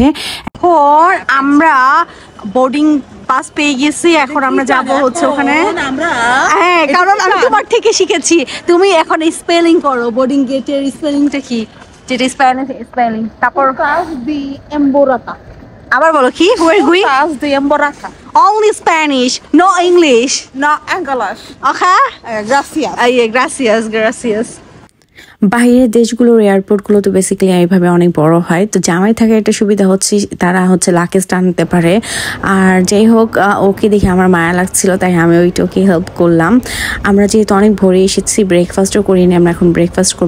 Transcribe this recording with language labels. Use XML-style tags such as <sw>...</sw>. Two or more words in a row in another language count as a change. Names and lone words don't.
<bn>এখন আমরা</bn> <en>boarding pass</en> <bn>পেয়ে গেছি। এখন আমরা যাব ওখানে। হ্যাঁ, কারণ আমি তোমার থেকে শিখেছি। তুমি এখন স্পেলিং করো</bn> <en>boarding gate-er</en> <bn>স্পেলিংটা কি, যেটা স্পেলিং। তারপর আবার বলো কি?</bn> <en>Only Spanish, no English. No English. Okay?</en> <es>Gracias. Gracias.</es> <bn>বাইরের দেশগুলোর এয়ারপোর্টগুলো তো বেসিক্যালি এইভাবে অনেক বড় হয়। তো জামাই থাকার একটা সুবিধা হচ্ছে তারা লাগেজ টানতে পারে। আর যাই হোক, ওকে দেখে আমার মায়া লাগছিল, তাই আমি ওকে হেল্প করলাম। আমরা যেহেতু অনেক ভোরে এসেছি, ব্রেকফাস্টও করিনি। আমরা এখন ব্রেকফাস্ট করবো।</bn>